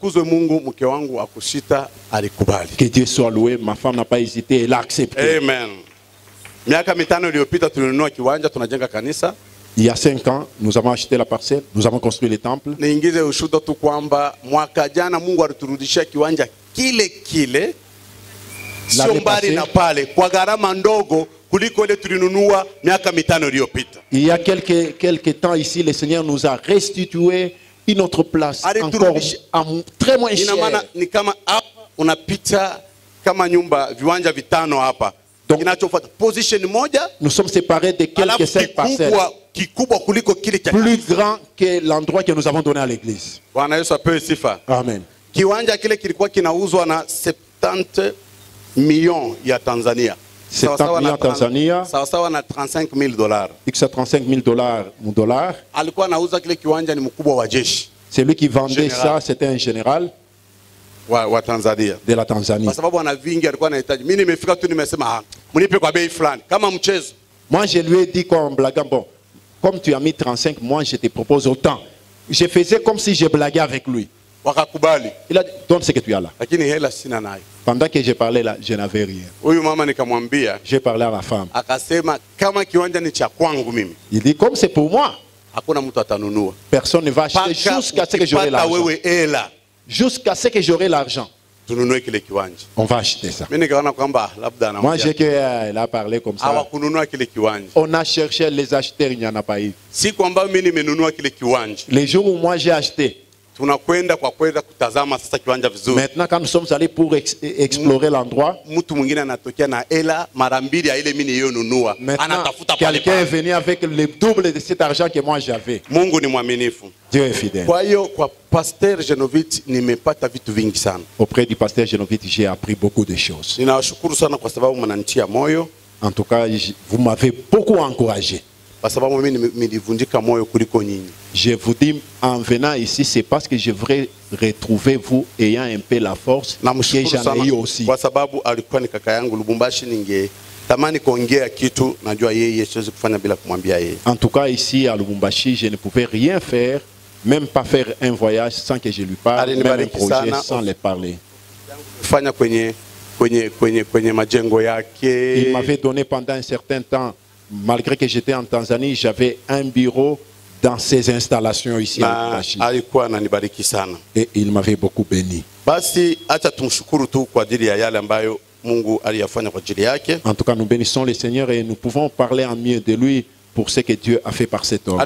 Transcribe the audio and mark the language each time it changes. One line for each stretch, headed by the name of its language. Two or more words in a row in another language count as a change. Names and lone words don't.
French: Que Dieu soit loué, ma femme n'a pas hésité, elle a accepté. Amen. Il y a 5 ans, nous avons acheté la parcelle, nous avons construit le temple.
Swahili: kile sio mbali na pale kwa gharama ndogo kuliko ile tulinunua miaka 5 iliyopita.
French: Il y a quelques temps ici, le Seigneur nous a restitué une autre place encore très moins cher.
Swahili: Ina maana ni kama hapa unapita kama nyumba viwanja vitano hapa. Kinachofuata position moja,
French: nous sommes séparés de quelques 5 parcelles.
Swahili: Kikubwa kuliko kile cha
French: plus grand que l'endroit que nous avons donné à l'église.
Swahili: Bwana Yesu apewe sifa. Amen. Kiwanja kile kilikuwa kinauzwa na 70 millions ya Tanzania.
French: 70 millions Tanzania.
Swahili: Sawa na $35,000.
French: X $35,000 mon dollar.
Swahili: Alikuwa anauza kile kiwanja ni mkubwa wa jeshi.
French: Celui qui vendait ça, c'était un général
Swahili: wa Tanzania.
French: De la Tanzanie.
Swahili: Kwa sababu ana vingi alikuwa anahitaji. Mimi nimefika tu nimesema mnipe kwa bei fulani kama mchezo.
French: Moi je lui ai dit comme blaguant, bon, comme tu as mis 35, moi je te propose autant. Je faisais comme si je blaguais avec lui.
Swahili: Wakakubali.
French: Il a dit, donne ce que tu as là.
Swahili: Lakini hela sina nayo.
French: Pendant que je parlais là, je n'avais rien.
Swahili: Huyu mama nikamwambia.
French: J'ai parlé à la femme.
Swahili: Akasema kama kiwanja ni cha kwangu mimi.
French: Il dit comme c'est pour moi.
Swahili: Hakuna mtu atanunua.
French: Personne ne va acheter jusqu'à ce que j'aurai l'argent.
Swahili: Wewe hela.
French: Jusqu'à ce que j'aurai l'argent.
Swahili: Tununue kile kiwanja.
French: On va acheter ça.
Swahili: Mimi nikaona kwamba labda anamwambia.
French: Moi j'ai qu'elle a parlé comme ça.
Swahili: Hawakununua kile kiwanja.
French: On a cherché les acheteurs, il n'y en a pas eu.
Swahili: Siku ambayo mimi nimenunua kile kiwanja.
French: Les jours où moi j'ai acheté.
Swahili: Tunakwenda kwa kwenda kutazama sasa kiwanja vizuri.
French: Maintenant quand nous sommes allés pour explorer l'endroit,
Swahili: mtu mwingine anatokea na hela mara mbili ya ile mimi niliyonunua. Anatafuta pale.
French: Quelqu'un est venu avec le double de cet argent que moi j'avais.
Swahili: Mungu ni mwaminifu.
French: Dieu est fidèle.
Swahili: Kwa hiyo kwa Pasteur Genovit nimepata vitu vingi sana.
French: Auprès du pasteur Genovit, j'ai appris beaucoup de choses.
Swahili: Ninawashukuru sana kwa sababu mnanitia moyo.
French: En tout cas, vous m'avez beaucoup encouragé.
Swahili: Kwa sababu mimi nilivunjika moyo kuliko nyinyi.
French: Je vous dis, en venant ici, c'est parce que je voudrais retrouver vous ayant un peu la force que j'en ai eu aussi.
Swahili: Kwa sababu alikuwa ni kaka yangu Lubumbashi, tamani kuongea kitu najua yeye siwezi kufanya bila kumwambia yeye.
French: En tout cas ici à Lubumbashi, je ne pouvais rien faire, même pas faire un voyage sans que je lui parle, même un projet sans le parler.
Swahili: Fanya kwenye majengo yake.
French: Il m'avait donné pendant un certain temps, malgré que j'étais en Tanzanie, j'avais un bureau dans ces installations ici à Lubumbashi.
Swahili: Alikuwa ananibariki sana.
French: Et il m'avait beaucoup béni.
Swahili: Basi acha tumshukuru tu kwa ajili ya yale ambayo Mungu aliyafanya kwa ajili yake.
French: En tout cas, nous bénissons le Seigneur et nous pouvons parler en mieux de lui pour ce que Dieu a fait par cet homme.